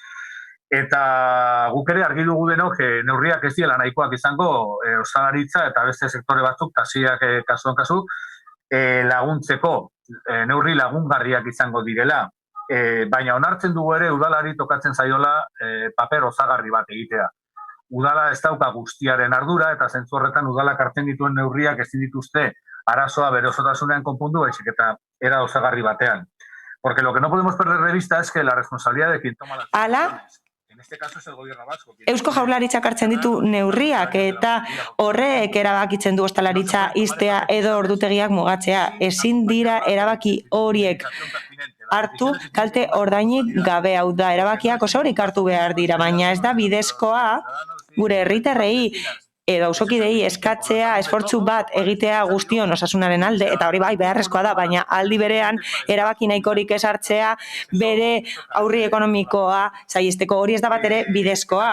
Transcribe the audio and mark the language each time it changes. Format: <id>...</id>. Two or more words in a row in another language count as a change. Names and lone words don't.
<eu>Eta guk ere argi dugu denok neurriak ez diela nahikoak izango ostalaritza eta beste sektore batzuk, tasiak kasuan kasu, laguntzeko neurri lagungarriak izango direla. Baina onartzen dugu ere udalari tokatzen zaiola paper osagarri bat egitea. Udala ez dauka guztiaren ardura eta zentzu horretan udalak hartzen dituen neurriak ezin dituzte arazoa bere osotasunean konpondu, baizik eta era osagarri batean.</eu> <es>Porque lo que no podemos perder de vista es que la responsabilidad de quien toma las decisiones, en este caso es el gobierno vasco.</es> <eu>Eusko Jaurlaritzak hartzen ditu neurriak eta horrek erabakitzen du ostalaritza ixtea edo ordutegiak mugatzea. Ezin dira erabaki horiek hartu kalte ordainik gabe, hau da, erabakiak osorik hartu behar dira, baina ez da bidezkoa gure herritarrei edo auzokidei eskatzea esfortzu bat egitea guztion osasunaren alde, eta hori bai beharrezkoa da, baina aldi berean erabaki nahikorik ez hartzea bere aurri ekonomikoa saihesteko, hori ez da bat ere bidezkoa.</eu>